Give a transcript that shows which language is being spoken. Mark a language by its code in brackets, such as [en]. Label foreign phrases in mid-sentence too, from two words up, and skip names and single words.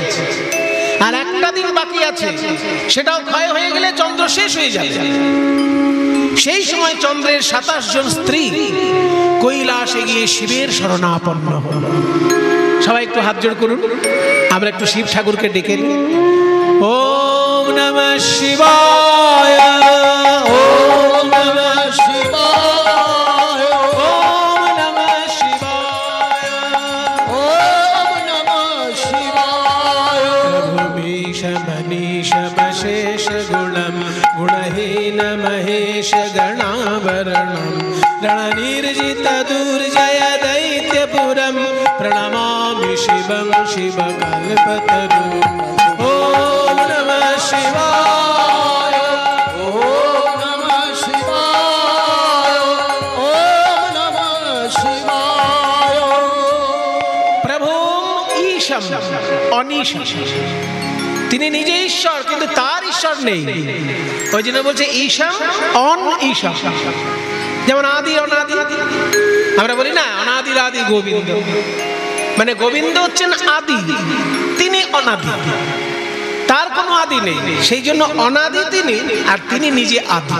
[bn] আর একটা দিন বাকি আছে, সেটাও ক্ষয় হয়ে গেলে চন্দ্র শেষ হয়ে যাবে। সেই সময় চন্দ্রের 27 জন স্ত্রী কৈলাসে গিয়ে শিবের শরণাপন্ন হল। সবাই একটু হাত জোড় করুন, আমরা একটু শিব ঠাকুরকে ডেকে নিই। [sa] ওম নমঃ শিবায়, ওম নমঃ শিবায়, ওম নমঃ শিবায়, ওম নমঃ শিবায়। প্রভুমীশ মনীষ মশেষ গুণম গুণহীন মহেশ গণাবরণম रणनिर्जित दुर्जय दैत्यपुरं प्रणमामि शिवं शिवकल्पतरुं। ॐ नमः शिवाय, ওম নমঃ শিবায়, ওম নমঃ শিবায়। প্রভুম ঈশম অনীশম, [bn] তিনি নিজে ঈশ্বর কিন্তু তার ঈশ্বর নেই, ওই জন্য বলছে [sa] ঈশম অন ঈশম। [bn] যেমন আদি অনাদি, আমরা বলি না অনাদির আদি গোবিন্দ, মানে গোবিন্দ হচ্ছেন আদি, তিনি অনাদি, তার কোনো আদি নেই, সেই জন্য অনাদি তিনি, আর তিনি নিজে আদি।